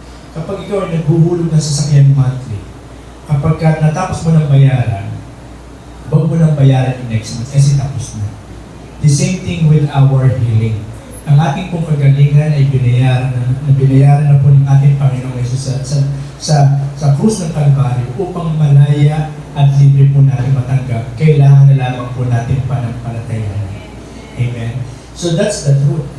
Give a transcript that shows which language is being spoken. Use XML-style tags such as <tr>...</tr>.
<tl>Kapag ikaw ay naghuhulog ng sasakyan monthly, kapag natapos mo ng bayaran, huwag mo nang bayaran yung next month kasi tapos na.</tl> <en>The same thing with our healing.</en> <tl>Ang ating pong kagalingan ay binayaran na po ng ating Panginoong Jesus sa krus ng Kalbaryo upang malaya at libre po natin matanggap. Kailangan na lamang po natin panampalatayaan. Amen? So that's the truth.</tl>